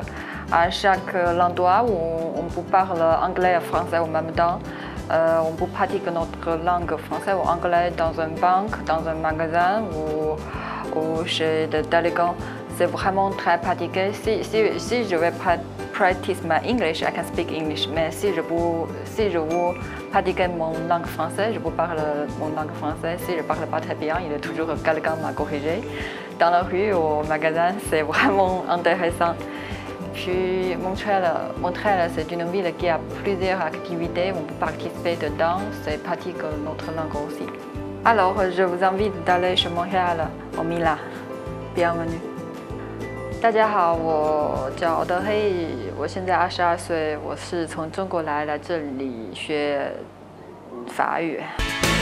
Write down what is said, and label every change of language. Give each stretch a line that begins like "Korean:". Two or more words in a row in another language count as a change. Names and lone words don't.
French: À chaque endroit où on peut parler anglais et français en même temps, on peut pratiquer notre langue française ou anglais dans une banque, dans un magasin ou chez des délégués. C'est vraiment très pratiqué. Si je vais
English: practice my English, I can speak English.
French: Mais si je veux pratiquer mon langue française, je peux parler mon langue française. Si je ne parle pas très bien, il y a toujours quelqu'un qui m'a corrigé. Dans la rue ou au magasin, c'est vraiment intéressant. Puis Montréal, c'est une ville qui a plusieurs activités. On peut participer dedans et pratiquer notre langue aussi. Alors, je vous invite d'aller chez Montréal, au Mina. Bienvenue.
Chinese: 大家好，我叫德黑，我现在22岁，我是从中国来这里学法语。